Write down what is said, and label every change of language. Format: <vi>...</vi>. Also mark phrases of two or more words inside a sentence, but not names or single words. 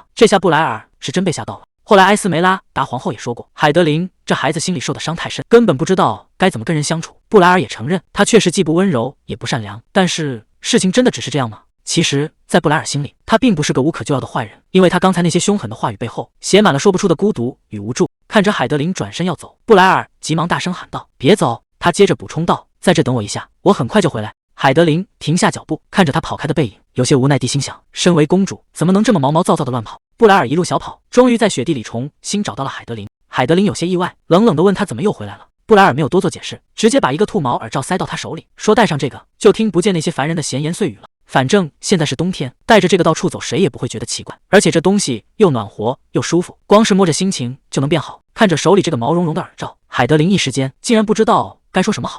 <zh>這下布萊爾是真被嚇到了。後來埃斯梅拉達皇後也說過，海德琳這孩子心裡受的傷太深，根本不知道該怎麼跟人相處。布萊爾也承認，他確實既不溫柔也不善良，但是事情真的只是這樣嗎？其實，在布萊爾心裡，他並不是個無可救藥的壞人，因為他剛才那些兇狠的話語背後，寫滿了說不出的孤獨與無助。看着海德琳轉身要走，布萊爾急忙大聲喊道：“ 別走！” 他接着補充道：“在這等我一下，我很快就回來。”海德琳停下腳步，看着他跑開的背影，有些無奈地心想：身為公主，怎麼能這麼毛毛躁躁地亂跑？布萊爾一路小跑，終於在雪地裡重新找到了海德琳。海德琳有些意外，冷冷地問他怎麼又回來了。布萊爾沒有多做解釋，直接把一個兔毛耳罩塞到他手裡，說戴上這個，就聽不見那些煩人的閒言碎語了。反正現在是冬天，帶着這個到處走，誰也不會覺得奇怪。而且這東西又暖和又舒服，光是摸着心情就能變好。看着手裡這個毛茸茸的耳罩，海德琳一時間竟然不知道該說什麼好。</zh>